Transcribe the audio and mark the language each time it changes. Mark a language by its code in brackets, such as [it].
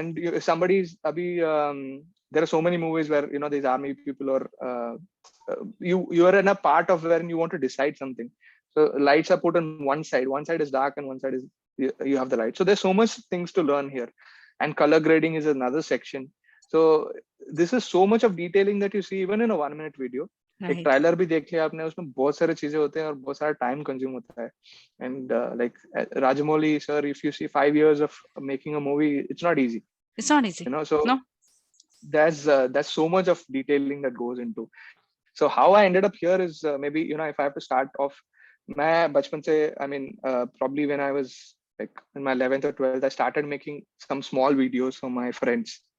[en] And somebody's [hi] अभी [en] there are so many movies where these army people, or you are in a part of where you want to decide something. So lights are put on one side is dark and one side is you have the light. So there's so much things to learn here, and color grading is another section. So this is so much of detailing that you see even in a 1-minute video. [hi] एक trailer भी देख लिया आपने, उसमें बहुत सारे चीजें होते हैं और बहुत सारा टाइम कंज्यूम होता है. [en] And like Rajamouli sir, if you see 5 years of making a movie, it's not easy. It's not easy. So No. there's so much of detailing that goes into. So how I ended up here is maybe if I have to start off, [hi] मैं बचपन से, [en] I mean probably when I was like in my 11th or 12th, I started making some small videos for my friends.